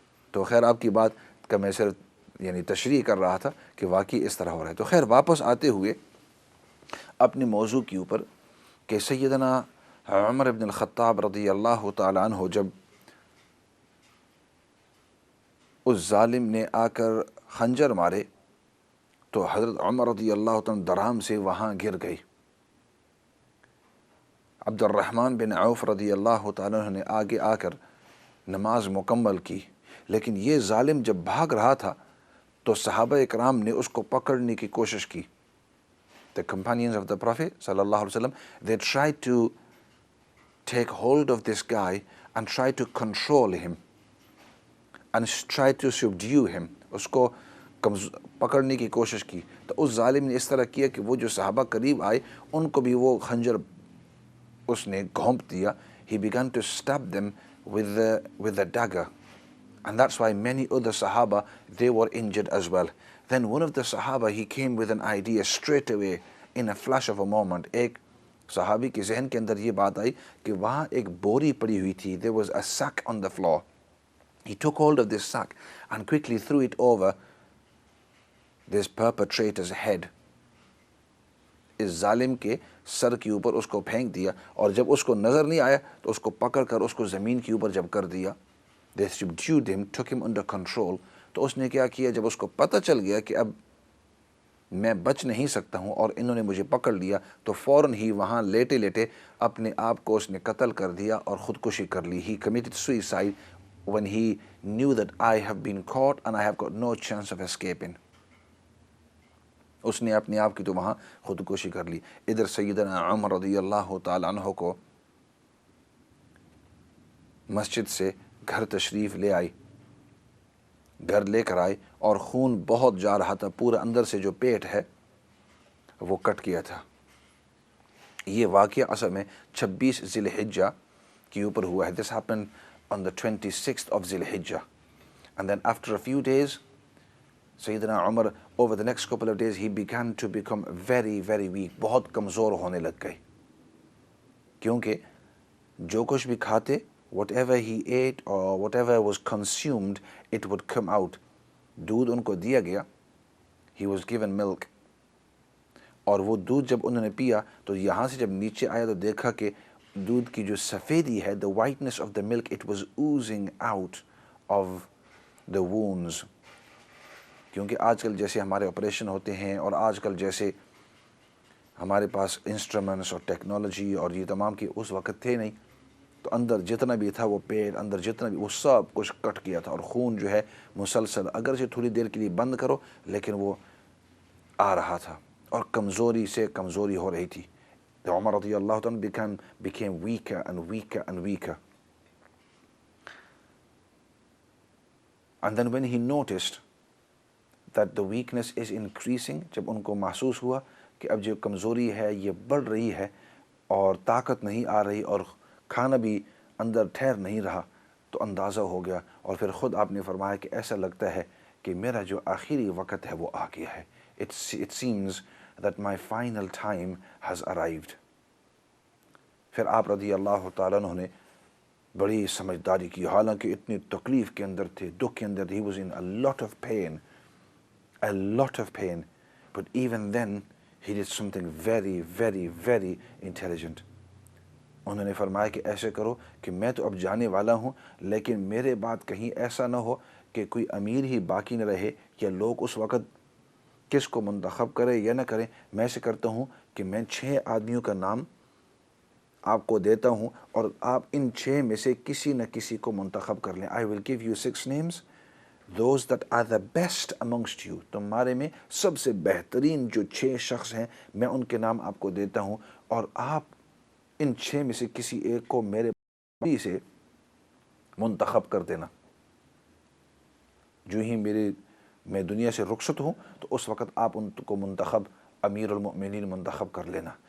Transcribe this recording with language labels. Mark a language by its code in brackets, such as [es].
[ur] تو خیر آپ کی بات کا میں صرف تشریح کر رہا تھا کہ واقعی اس طرح ہو رہا ہے. تو خیر واپس آتے ہوئے اپنے موضوع کے اوپر کہ سیدنا عمر بن الخطاب رضی اللہ تعالیٰ عنہ جب اس ظالم نے آ کر خنجر مارے تو حضرت عمر رضی اللہ تعالیٰ درہم سے وہاں گر گئی. عبد الرحمن بن عوف رضی اللہ تعالیٰ عنہ نے آگے آ کر نماز مکمل کی. لیکن یہ ظالم جب بھاگ رہا تھا تو صحابہ اکرام نے اس کو پکڑنے کی کوشش کی. [en] The companions of the Prophet صلی اللہ علیہ وسلم, they tried to take hold of this guy and try to control him and try to subdue him. [ur] اس کو پکڑنے کی کوشش کی. تو اس ظالم نے اس طرح کیا کہ وہ جو صحابہ قریب آئے ان کو بھی وہ خنجر اس نے گھونپ دیا. [en] He began to stab them with the dagger. And that's why many other Sahaba, they were injured as well. Then one of the Sahaba, he came with an idea straight away, in a flash of a moment. [ur] ایک صحابی کے ذہن کے اندر یہ بات آئی کہ وہاں ایک بوری پڑی ہوئی تھی. [en] There was a sack on the floor. He took hold of this sack and quickly threw it over this perpetrator's head. [ur] اس ظالم کے سر کے اوپر اس کو پھینک دیا, اور جب اس کو نظر نہیں آیا تو اس کو پکڑ کر اس کو زمین کے اوپر جب کر دیا. [en] They subdued him, took him under control. [ur] تو اس نے کیا کیا, جب اس کو پتہ چل گیا کہ اب میں بچ نہیں سکتا ہوں اور انہوں نے مجھے پکڑ لیا, تو فوراً ہی وہاں لیٹے لیٹے اپنے آپ کو اس نے قتل کر دیا اور خودکشی کر لی. [en] He committed suicide when he knew that I have been caught and I have got no chance of escaping. [ur] اس نے اپنے آپ کی تو وہاں خودکشی کر لی. ادھر سیدنا عمر رضی اللہ تعالیٰ عنہ کو مسجد سے گھر تشریف لے آئی, گھر لے کر آئے, اور خون بہت جا رہا تھا, پورا اندر سے جو پیٹ ہے وہ کٹ گیا تھا. یہ واقعہ اصل میں 26 ذی الحجہ کے اوپر ہوا ہے. [en] This happened on the 26th of Zil Hijjah. And then after a few days, Sayyidina Umar, over the next couple of days, he began to become very, very weak. [ur] بہت کمزور ہونے لگ گئے. کیونکہ جو کچھ بھی کھاتے, [en] whatever he ate or whatever was consumed, it would come out. [ur] دودھ ان کو دیا گیا, [en] he was given milk. [ur] اور وہ دودھ جب انہوں نے پیا تو یہاں سے جب نیچے آیا تو دیکھا کہ دودھ کی جو سفیدی ہے, [en] the whiteness of the milk, [ur] it was oozing out of the wounds. کیونکہ آج کل جیسے ہمارے آپریشن ہوتے ہیں اور آج کل جیسے ہمارے پاس انسٹرومنٹس اور ٹیکنالوجی اور یہ تمام کی اس وقت تھے نہیں, تو اندر جتنا بھی تھا وہ پیٹ, اندر جتنا بھی وہ سب کچھ کٹ گیا تھا, اور خون جو ہے مسلسل, اگرچہ تھوڑی دیر کے لیے بند کرو لیکن وہ آ رہا تھا اور کمزوری سے کمزوری ہو رہی تھی. [en] عمر رضی اللہ عنہ became weaker and weaker and weaker. And then when he noticed that the weakness is increasing, [ur] جب ان کو محسوس ہوا کہ اب جو کمزوری ہے یہ بڑھ رہی ہے اور طاقت نہیں آ رہی اور کھانا بھی اندر ٹھہر نہیں رہا, تو اندازہ ہو گیا, اور پھر خود آپ نے فرمایا کہ ایسا لگتا ہے کہ میرا جو آخری وقت ہے وہ آ گیا ہے. [en] It seems that my final time has arrived. [ur] پھر آپ رضی اللہ تعالیٰ عنہ نے بڑی سمجھداری کی, حالانکہ اتنی تکلیف کے اندر تھے, دکھ کے اندر, [en] he was in a lot of pain, a lot of pain, but even then he did something very, very, very intelligent. [ur] انہوں نے فرمایا کہ ایسے کرو کہ میں تو اب جانے والا ہوں, لیکن میرے بعد کہیں ایسا نہ ہو کہ کوئی امیر ہی باقی نہ رہے, یا لوگ اس وقت کس کو منتخب کرے یا نہ کریں. میں ایسے کرتا ہوں کہ میں 6 آدمیوں کا نام آپ کو دیتا ہوں, اور آپ ان 6 میں سے کسی نہ کسی کو منتخب کر لیں. [en] I will give you 6 names, those that are the best amongst you. [ur] تمہارے میں سب سے بہترین جو 6 شخص ہیں, میں ان کے نام آپ کو دیتا ہوں, اور آپ ان 6 میں سے کسی ایک کو میرے سے منتخب کر دینا. جو ہی میں دنیا سے رخصت ہوں تو اس وقت آپ ان کو منتخب امیر المؤمنین منتخب کر لینا.